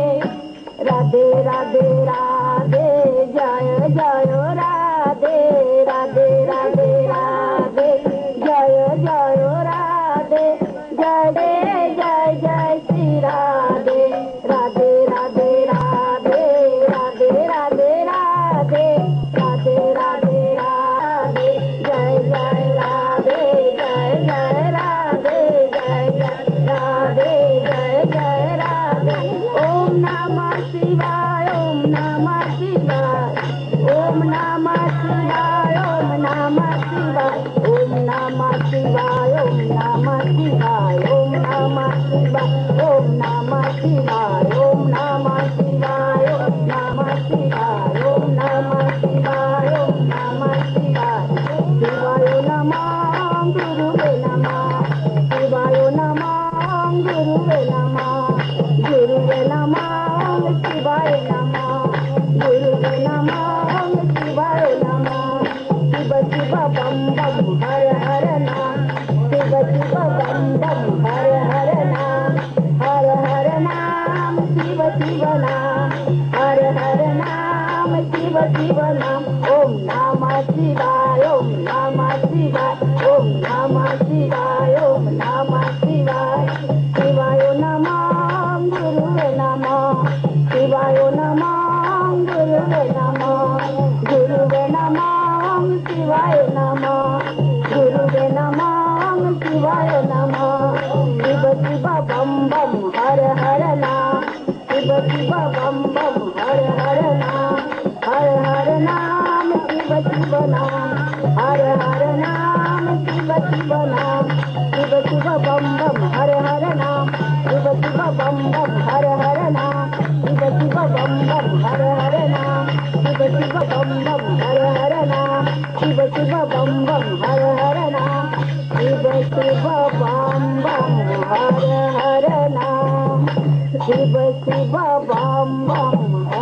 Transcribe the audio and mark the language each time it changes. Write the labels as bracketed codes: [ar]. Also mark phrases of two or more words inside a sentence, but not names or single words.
[hi] राधे राधे राधे, जय जय राधे, राधे राधे राधे, जय जय राधे, जय जय जय श्री राधे, राधे राधे राधे, राधे राधे राधे, राधे राधे राधे, जय जय राधे, जय जय राधे, जय जय राधे, जय जय राधे। [sa] ওম নমঃ শিবায়, ওম নমঃ শিবায়, ওম নমঃ শিবায়, ওম নমঃ শিবায়, ওম নমঃ শিবায়, ওম নমঃ শিবায়, ওম নমঃ শিবায়, ওম নমঃ শিবায়, ওম নমঃ শিবায়, ওম নমঃ শিবায়, ওম নমঃ শিবায়, ওম নমঃ শিবায়। শিবায় নমঃ, গুরুবে নমঃ, শিবায় নমঃ, গুরুবে নমঃ, গুরুবে নমঃ, শিবায় নমঃ, গুরুবে নমঃ, শিবায় নমঃ। [hi] शिव शिव बम बम हर हर नाम, शिव शिव बम बम हर हर नाम, हर हर नाम, शिव शिव नाम, हर हर नाम, शिव शिव नाम। [sa] ওম নমঃ শিবায়, ওম নমঃ শিবায়, ওম নমঃ শিবায়, ওম নমঃ শিবায়। শিবায় নমঃ, গুরুবে নমঃ, শিবায় নমঃ, গুরুবে নমঃ, গুরুবে নমঃ, শিবায় নমঃ, গুরুবে নমঃ, শিবায় নমঃ। [hi] शिव शिव बम बम हर हर नाम, शिव शिव बम बम हर हर नाम, हर हर नाम, शिव शिव नाम, हर हर नाम, शिव शिव नाम। शिव शिव बम बम हर हर नाम, शिव शिव बम बम हर हर नाम, शिव शिव बम बम हर हर नाम, शिव शिव बम बम हर हर नाम। बम बम हर हर नाम, शिव शिव बम बम हर हर नाम, शिव शिव बम बम